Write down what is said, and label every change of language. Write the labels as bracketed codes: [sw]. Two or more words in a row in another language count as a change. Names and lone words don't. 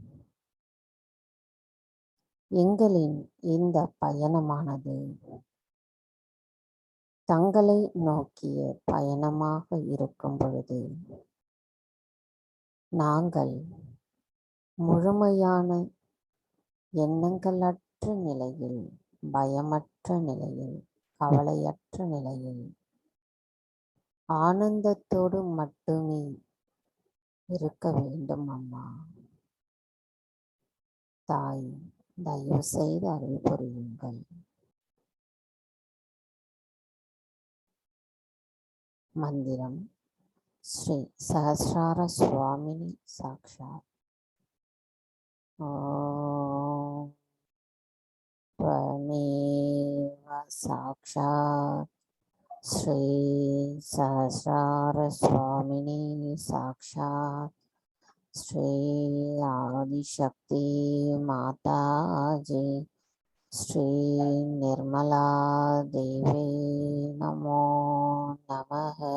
[ta] எங்களின் இந்த பயணமானது தங்களை நோக்கிய பயணமாக இருக்கும் பொழுது நாங்கள் முழுமையான எண்ணங்களற்ற நிலையில், பயமற்ற நிலையில், கவலையற்ற நிலையில் ஆனந்தத்தோடு மட்டுமே இருக்க வேண்டும் அம்மா. தாய், தயவு செய்து அருள் புரியுங்கள். மந்திரம் ஸ்ரீ சஹஸ்ரார சுவாமினி சாக்ஷாத். [sa] ஓம் त्वमेव साक्षात् श्री सहस्रार स्वामिनी साक्षात् श्री आदिशक्ति माता जी श्री निर्मला देवी नमो नमः.